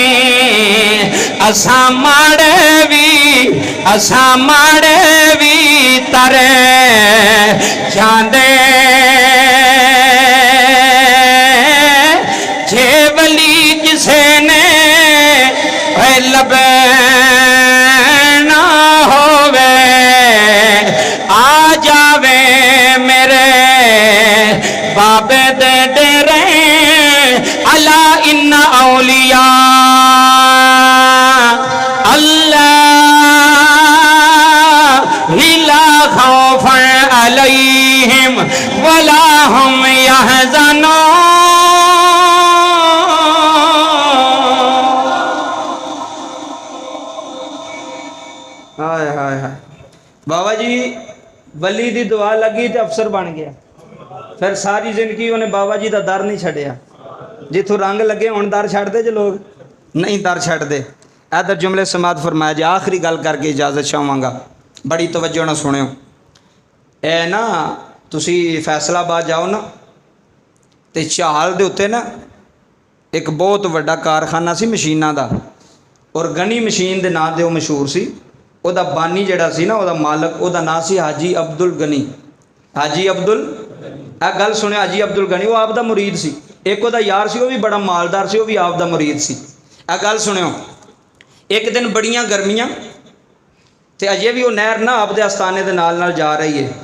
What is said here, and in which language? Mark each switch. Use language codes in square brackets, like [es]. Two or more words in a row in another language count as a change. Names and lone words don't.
[pa] ਅਸਾ ਮਾੜੇ ਭੀ ਤਰੇ ਜਾਂਦੇ, ਜੇ ਵਲੀ ਕਿਸੇ ਨੇ ਲਬੇ ਨਾ ਹੋਵੇ, ਆ ਜਾਵੇ ਮੇਰੇ ਬਾਬੇ ਦੇ ਡੇਰੇ। [ar] ألا إن أولياء الله لا خوف عليهم ولا هم يحزنون. हाय हाय हाय। [pa] ਬਾਬਾ ਜੀ ਵਲੀ ਦੀ ਦੁਆ ਲਗੀ ਤੋ ਅਫ਼ਸਰ ਬਣ ਗਿਆ, ਫਿਰ ਸਾਰੀ ਜ਼ਿੰਦਗੀ [ur] انہیں بابا جی کا در نہیں [pa] छड़िया। ਜਿਥੋਂ ਰੰਗ ਲਗੇ ਹੁਣ ਦਰ ਛੱਡਦੇ ਜੇ ਲੋਗ ਨਹੀਂ ਦਰ ਛੱਡਦੇ। [ur] ادھر جملے سماعت فرمایا جی, [pa] ਆਖ਼ਰੀ ਗਲ ਕਰਕੇ ਇਜਾਜ਼ਤ ਚਾਹਾਂਗਾ, ਬੜੀ ਤਵੱਜੋ ਨਾ ਸੁਣਿਓ। ਏ ਨਾ ਤੁਸੀ ਫ਼ੈਸਲਾਬਾਦ ਜਾਓ ਨਾ ਤੋ ਝਾਲ ਦੇ ਉੱਤੇ ਨਾ ਏਕ ਬਹੁਤ ਵੱਡਾ ਕਾਰਖ਼ਾਨਾ ਸੀ ਮਸ਼ੀਨਾਂ ਦਾ, ਔਰ ਗਨੀ ਮਸ਼ੀਨ ਦੇ ਨਾਮ ਤੇ ਵੋ ਮਸ਼ਹੂਰ ਸੀ। ਉਹਦਾ ਬਾਨੀ ਜਿਹੜਾ ਸੀ ਨਾ, ਉਹਦਾ ਮਾਲਕ, ਉਹਦਾ ਨਾਂ ਸੀ ਹਾਜੀ ਅਬਦੁਲ ਗਨੀ। ਹਾਜੀ ਅਬਦੁਲ, ਇਹ ਗੱਲ ਸੁਣਿਆ, ਹਾਜੀ ਅਬਦੁਲ ਗਨੀ ਉਹ ਆਪ ਦਾ ਮੁਰੀਦ ਸੀ। ਇੱਕ ਉਹਦਾ ਯਾਰ ਸੀ, ਉਹ ਵੀ ਬੜਾ ਮਾਲਦਾਰ ਸੀ, ਉਹ ਵੀ ਆਪ ਦਾ ਮੁਰੀਦ ਸੀ। ਇਹ ਗੱਲ ਸੁਣਿਓ। ਇੱਕ ਦਿਨ ਬੜੀਆਂ ਗਰਮੀਆਂ ਤੇ ਅਜੇ ਵੀ ਉਹ ਨਹਿਰ ਨਾ ਆਪਦੇ ਅਸਤਾਨੇ ਦੇ ਨਾਲ ਜਾ ਰਹੀ ਹੈ।